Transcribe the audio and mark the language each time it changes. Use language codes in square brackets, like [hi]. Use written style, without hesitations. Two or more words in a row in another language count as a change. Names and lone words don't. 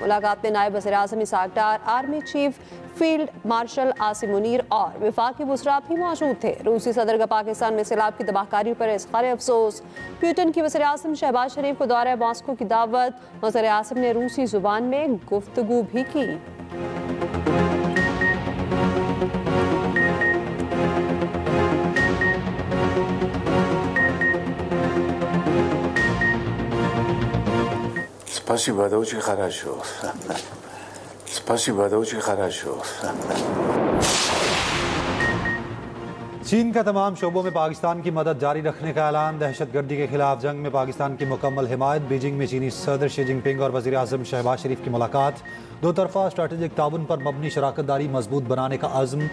[ur] ملاقات میں نائب وزیر اعظم اسحاق ڈار, [en] army chief field marshal [ur] عاصم منیر اور وفاقی وزراء بھی موجود تھے. روسی صدر کا پاکستان میں سیلاب کی تباہ کاری پر اظہار افسوس. پیوٹن کی وزیر اعظم شہباز شریف کو دورہ ماسکو کی دعوت. وزیر اعظم نے روسی زبان میں گفتگو بھی کی. [ru] Спасибо, это очень хорошо. Спасибо, это очень хорошо. [ur] چین کا تمام شعبوں میں پاکستان کی مدد جاری رکھنے کا اعلان. دہشت گردی کے خلاف جنگ میں پاکستان کی مکمل حمایت۔ بیجنگ میں چینی صدر شی جن پنگ اور وزیر اعظم شہباز شریف کی ملاقات. 2 طرفہ اسٹریٹیجک تعاون پر مبنی شراکت داری مضبوط بنانے کا عزم.